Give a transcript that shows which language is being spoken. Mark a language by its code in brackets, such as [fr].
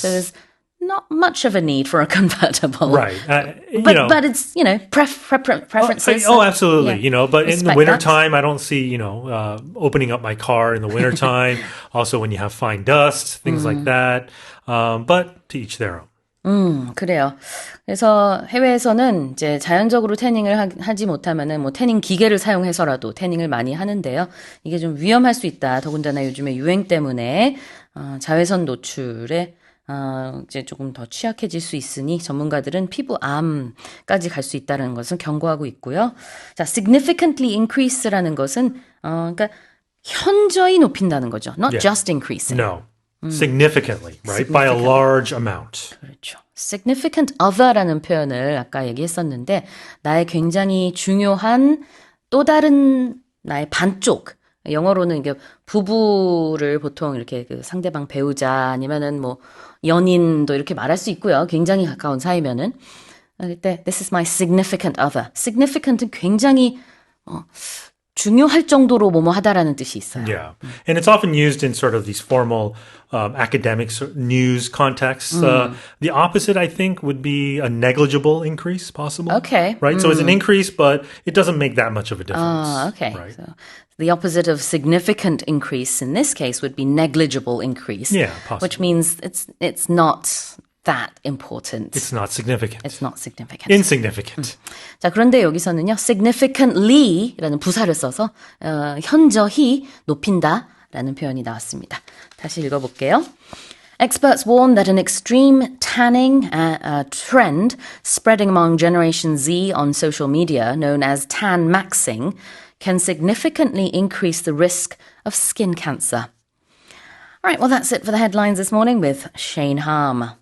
[en] So there's not much of a need for a convertible. Right. But it's, preferences. Oh, absolutely. Yeah. But in the Respect wintertime, I don't see, opening up my car in the wintertime. Also, when you have fine dust, things like that. But to each their own. [ko] 그래요. 그래서 해외에서는 이제 자연적으로 태닝을 하지 못하면은 뭐 태닝 기계를 사용해서라도 태닝을 많이 하는데요. 이게 좀 위험할 수 있다. 더군다나 요즘에 유행 때문에 자외선 노출에 이제 조금 더 취약해질 수 있으니 전문가들은 피부암까지 갈 수 있다는 것을 경고하고 있고요. 자, [en] significantly increase [ko] 라는 것은 그러니까 현저히 높인다는 거죠. [en] Not Yeah. just increasing. No. Significantly, right? By a large amount. [ko] 그렇죠. [en] significant other [ko] 라는 표현을 아까 얘기했었는데 나의 굉장히 중요한 또 다른 나의 반쪽 영어로는 이게 부부를 보통 이렇게 그 상대방 배우자 아니면은 뭐 연인도 이렇게 말할 수 있고요. 굉장히 가까운 사이면은 그때 [en] this is my significant other. [ko] significant은 굉장히 중요할 정도로 뭐뭐 하다라는 뜻이 있어요. [en] Yeah. And it's often used in sort of these formal academic news contexts. The opposite, I think, would be a negligible increase possible. Okay. Right? So it's an increase, but it doesn't make that much of a difference. Okay. Right? So the opposite of significant increase in this case would be negligible increase. Yeah, possibly. Which means it's not that important. It's not significant. It's not significant. Insignificant. [ko] 자, 그런데 여기서는요, significantly라는 부사를 써서 현저히 높인다라는 표현이 나왔습니다. 다시 읽어볼게요. [en] Experts warn that an extreme tanning trend spreading among Generation Z on social media, known as tan maxing, can significantly increase the risk of skin cancer. All right, well, that's it for the headlines this morning with Shane Harm.